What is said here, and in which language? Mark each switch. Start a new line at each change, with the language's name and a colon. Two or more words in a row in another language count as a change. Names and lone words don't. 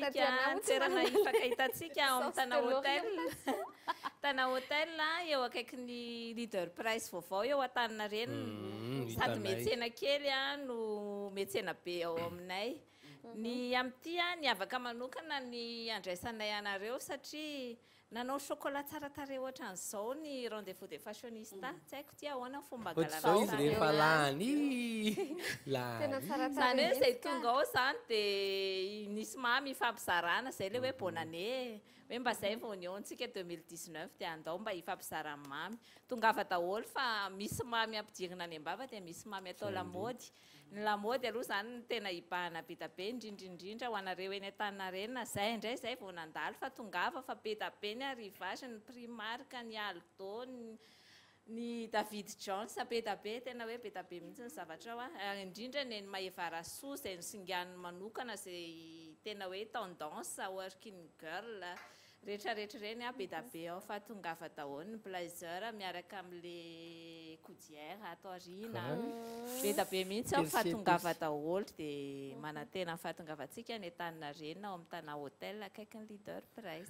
Malagasy: toerana ifakahitantsika ao amin'ny tana hôtel eo akaiky ny leader price vaovao eo an-tanina reny sady metsena kely no metsena be ao aminay ny amin'ity ny avaka manokana ny andraisanay anareo satria nanao chocolat tsara tare ohatra an'izao ny rendez-vous des fashionista tsy haiko ty ahoana fomba zao izy rehefa lany zany hoe zay tonga ao zany dia nisy mamy ifampizarana zay le hoe
French: bonne année
Malagasy: hoe mba zay vao niontsika 2019 dia andao mba ifampizarana mamy tongava daholo fa misy mamy ampidirina any ambava dia misy mamy atao lamody ny lamody aloha zany ny tena ibahana beta be indrindrindrindra ho anareo eny an-taninarenina zay indray zay vao nandalo fa tongava fa beta be ny arrivage ny Primark ny Aldo ny David Jones beta be tena hoe beta be mihitsy ny zavatra ao indrindra ny Maeva Rasoa zay nisingany manokana zay tena hoe tendance
English: working girl
Malagasy: rehetrarehetra reny beta be ao fa tongava daholo ny blazer miaraka amin'le coudière atao arina beta be mihitsy ao fa tongava daholo dia manantena fahatongavantsika ny Antaninarenina ao amin'ny tana hôtel akaiky ny leader price